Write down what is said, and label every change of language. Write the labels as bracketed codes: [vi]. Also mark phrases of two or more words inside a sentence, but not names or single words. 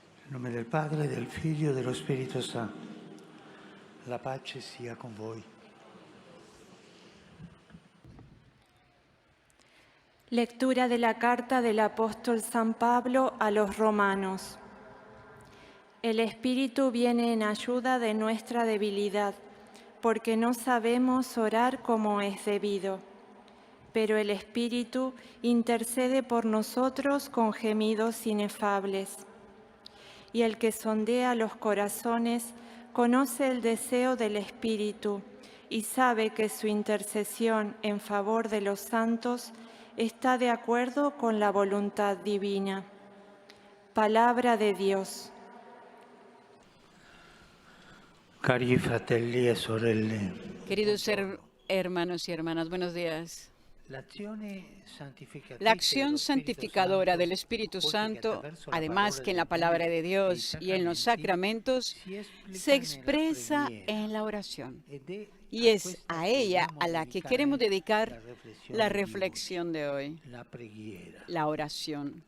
[it] nome del Padre, del Figlio e dello Spirito Santo. La pace sia con voi. [es] Lectura de la carta del apóstol San Pablo a los romanos. El Espíritu viene en ayuda de nuestra debilidad, porque no sabemos orar como es debido. Pero el Espíritu intercede por nosotros con gemidos inefables. Y el que sondea los corazones conoce el deseo del Espíritu y sabe que su intercesión en favor de los santos está de acuerdo con la voluntad divina. Palabra de Dios. [it] Cari fratelli e sorelle, [es] Queridos hermanos y hermanas, buenos días. La acción santificadora del Espíritu Santo, además que en la palabra de Dios y en los sacramentos, se expresa en la oración. Y es a ella a la que queremos dedicar la reflexión de hoy, la oración.